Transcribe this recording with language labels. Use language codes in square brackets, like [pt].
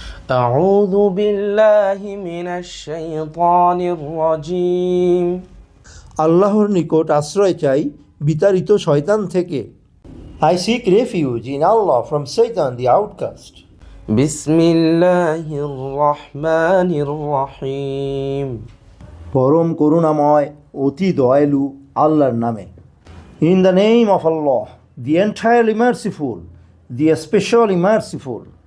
[ar] أعوذ بالله من الشيطان الرجيم [bn] আল্লাহর নিকট আশ্রয় চাই বিতাড়িত শয়তান থেকে। [en] I seek refuge in Allah from Satan the outcast. [ar] بسم الله الرحمن الرحيم [bn] পরম করুণাময় অতি দয়ালু আল্লাহর নামে। [en] In the name of Allah, the entirely merciful, the especially merciful.